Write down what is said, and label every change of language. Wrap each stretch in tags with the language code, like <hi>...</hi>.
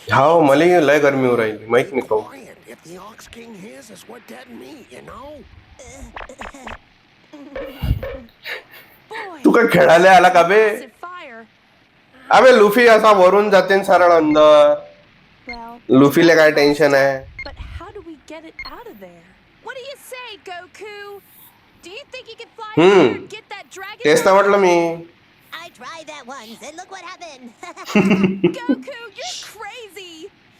<mr>हो मला लय गरमी होऊ राहिली माहित नाही काहून.</mr> <en>Quiet. If the Ox King hears us, we're dead meat, you know? boy.</en> <mr>तू काय खेळायला आला का बे?</mr> <en>Massive fire.</en> <mr>अबे लुफी असा वरून जाते न सरळ अंदर.</mr> <en>Well,</en> <mr>लुफीला काय टेन्शन आहे?</mr> <en>but how do we get it out of there? What do you say, Goku? Do you think you can fly Hmm. here and get that dragon?</en> <mr>तेच तर म्हटलं मी.</mr> <en>I tried that once, and look what happened. Goku, you're crazy.</en>